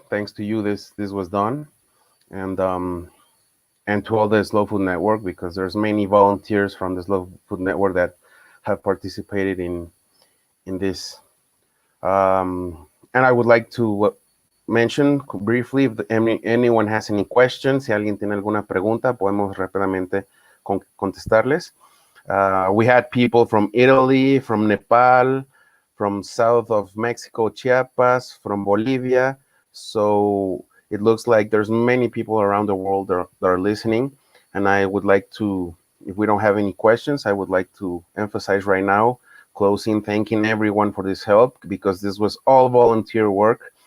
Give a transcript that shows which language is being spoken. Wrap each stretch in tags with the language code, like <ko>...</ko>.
<en>Thanks to you, this was done, and to all the Slow Food Network, because there's many volunteers from the Slow Food Network that have participated in this. And I would like to mention briefly if anyone has any questions.</en> <es>Si alguien tiene alguna pregunta, podemos rápidamente contestarles.</es> <en>We had people from Italy, from Nepal, from south of Mexico, Chiapas, from Bolivia. So it looks like there's many people around the world that are listening. And I would like to, if we don't have any questions, I would like to emphasize right now, closing, thanking everyone for this help, because this was all volunteer work.</en>